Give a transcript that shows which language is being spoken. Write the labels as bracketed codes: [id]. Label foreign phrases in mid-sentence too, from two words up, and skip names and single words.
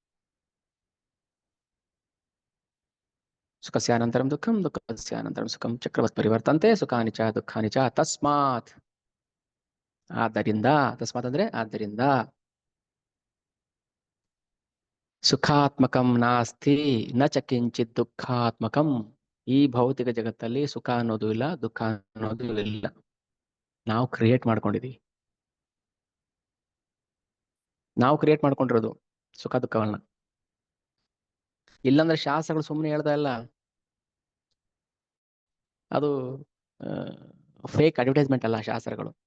[sa] ಸುಖಸ್ಯಾನಂತರಂ ದುಃಖಂ, ದುಃಖಸ್ಯಾನಂತರಂ ಸುಖಂ, ಚಕ್ರವತ್ ಪರಿವರ್ತಂತೆ ಸುಖಾನಿಚ ದುಃಖಾನಿಚ. ತಸ್ಮಾತ್, ಆದ್ದರಿಂದ, ತಸ್ಮಾತ್ [kn] ಅಂದ್ರೆ ಆದ್ದರಿಂದ, [sa] ಸುಖಾತ್ಮಕಂ ನಾಸ್ತಿ ನ ಚ ಕಿಂಚಿತ್ ದುಃಖಾತ್ಮಕಂ. [kn] ಈ ಭೌತಿಕ ಜಗತ್ತಲ್ಲಿ ಸುಖ ಅನ್ನೋದು ಇಲ್ಲ, ದುಃಖ ಅನ್ನೋದು ಇಲ್ಲ. ನಾವು ಕ್ರಿಯೇಟ್ ಮಾಡ್ಕೊಂಡಿದೀವಿ. ನಾವು ಕ್ರಿಯೇಟ್ ಮಾಡ್ಕೊಂಡಿರೋದು ಸುಖ ದುಃಖಗಳನ್ನ. ಇಲ್ಲಾಂದ್ರೆ ಶಾಸ್ತ್ರಗಳು ಸುಮ್ಮನೆ ಹೇಳ್ತಾ ಇಲ್ಲ, ಅದು [en] fake advertisement [kn] ಅಲ್ಲ ಶಾಸ್ತ್ರಗಳು.